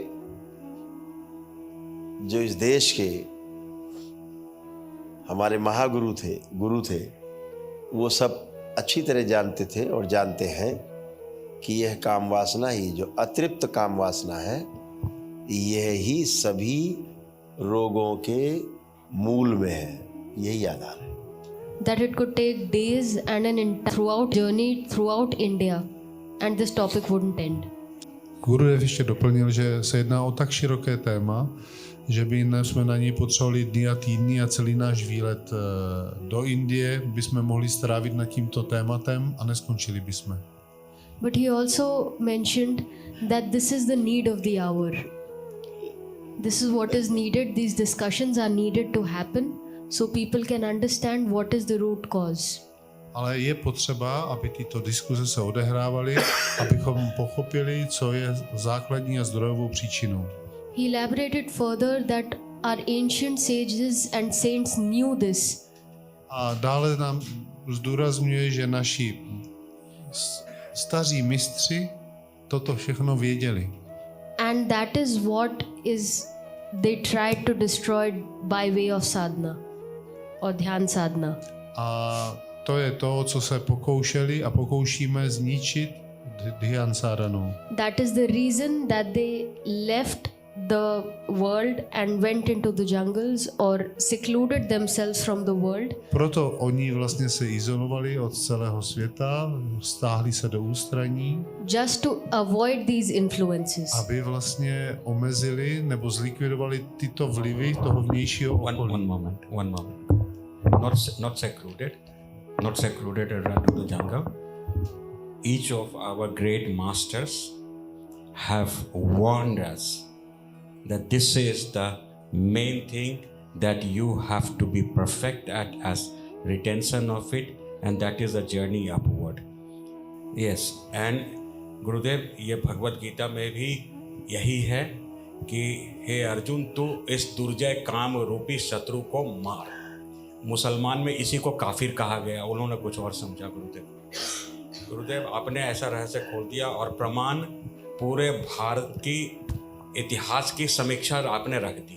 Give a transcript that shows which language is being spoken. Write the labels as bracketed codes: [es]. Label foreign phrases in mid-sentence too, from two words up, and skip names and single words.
[hi] जो इस देश के हमारे महागुरु गुरु थे, वो सब अच्छी तरह जानते थे और जानते हैं कि यह काम वासना ही, जो अतृप्त काम वासना है, यह ही सभी रोगों के मूल में है, यही आधार है। [en] That it could take days and an entire journey throughout India, and this topic wouldn't end. [cs] Gurudev ještě doplnil, že se jedná o tak široké téma, že by jsme na něj potřebovali dny a týdny, a celý náš výlet do Indie bychom mohli strávit nad tímto tématem a neskončili bychom. [en] But he also mentioned that this is the need of the hour. This is what is needed. These discussions are needed to happen so people can understand what is the root cause. [cs] Ale je potřeba, aby tyto diskuze se odehrávaly, abychom pochopili, co je základní a zdrojovou příčinou. [en] He elaborated further that our ancient sages and saints knew this. [cs] A dále nám zdůrazňuje, že naši staří mistři toto všechno věděli. [en] And that is what is they tried to destroy by way of sadhana or [hi] ध्यान साधना. [cs] A to je to, co se pokoušeli a pokoušíme zničit dhyan sadhanou. [en] That is the reason that they left the world and went into the jungles or secluded themselves from the world. [cs] Proto oni vlastně se izolovali od celého světa, stáhli se do ústraní, [en] Just to avoid these influences. [cs] aby vlastně omezili nebo zlikvidovali tyto vlivy toho vnějšího [en] One [cs] okolí. [en] moment. Not secluded and run to the jungle. Each of our great masters have warned us that this is the main thing that you have to be perfect at as retention of it, and that is a journey upward. Yes, and [hi] गुरुदेव ये भगवत गीता में भी यही है कि हे अर्जुन तू इस दुर्जय काम रूपी शत्रु को मार। मुसलमान में इसी को काफिर कहा गया, उन्होंने कुछ और समझा। गुरुदेव आपने ऐसा रहस्य खोल दिया और प्रमाण पूरे भारत की इतिहास की समीक्षा आपने रख दी।